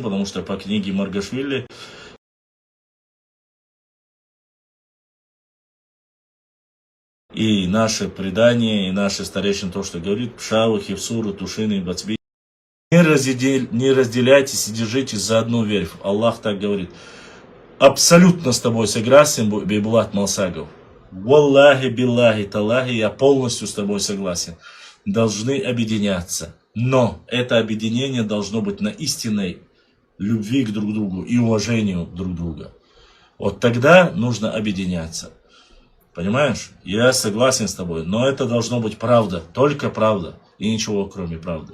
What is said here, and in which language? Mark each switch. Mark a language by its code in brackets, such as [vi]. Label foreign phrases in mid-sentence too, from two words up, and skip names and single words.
[ru] Потому что по книге Маргашвили и наше предание, и наши старейшины то, что говорит, Пшавы, Хевсуры, Тушины, Бацби. Не разделяйтесь и держитесь за одну верфь. Аллах так говорит. Абсолютно с тобой согласен, Бейбулат Малсагов. [ar] والله، بالله، تالله, [ru] я полностью с тобой согласен. Должны объединяться. Но это объединение должно быть на истинной любви к друг другу и уважению друг друга. Вот тогда нужно объединяться. Понимаешь? Я согласен с тобой, но это должно быть правда, только правда и ничего кроме правды.